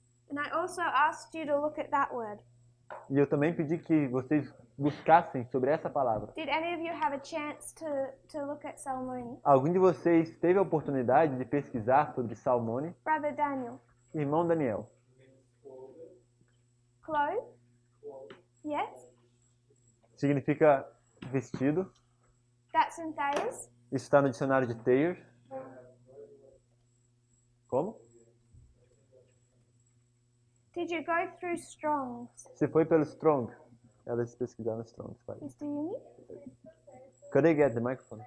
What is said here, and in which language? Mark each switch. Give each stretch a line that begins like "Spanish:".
English: And I also asked you to look at that word.
Portuguese: E eu também pedi que vocês buscassem sobre essa palavra.
English: Did any of you have a chance to look at Salmone?
Portuguese: Algum de vocês teve a oportunidade de pesquisar sobre Salmone?
English: Brother Daniel.
Portuguese: Irmão Daniel.
English: Clothes? Yes?
Portuguese: Significa vestido.
English: That's in Thayers.
Portuguese: Isso está no dicionário de Thayer. Como?
English: Did you go through Strong's?
Portuguese: Você foi pelo Strong. Elas pesquisaram no Strong.
English: Is do you need Could I get the microphone?